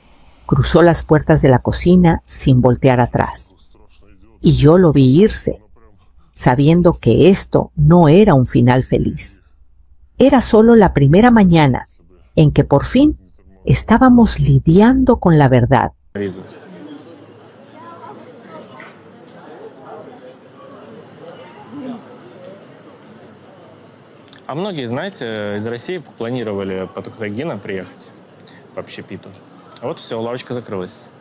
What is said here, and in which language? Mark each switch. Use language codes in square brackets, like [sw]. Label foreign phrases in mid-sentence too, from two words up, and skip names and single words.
[es] Cruzó las puertas de la cocina sin voltear atrás. Y yo lo vi irse, sabiendo que esto no era un final feliz. Era solo la primera mañana en que por fin estábamos lidiando con la verdad. [ru] А многие, знаете, из России планировали по Токтагина приехать по общепиту. А вот все, лавочка закрылась.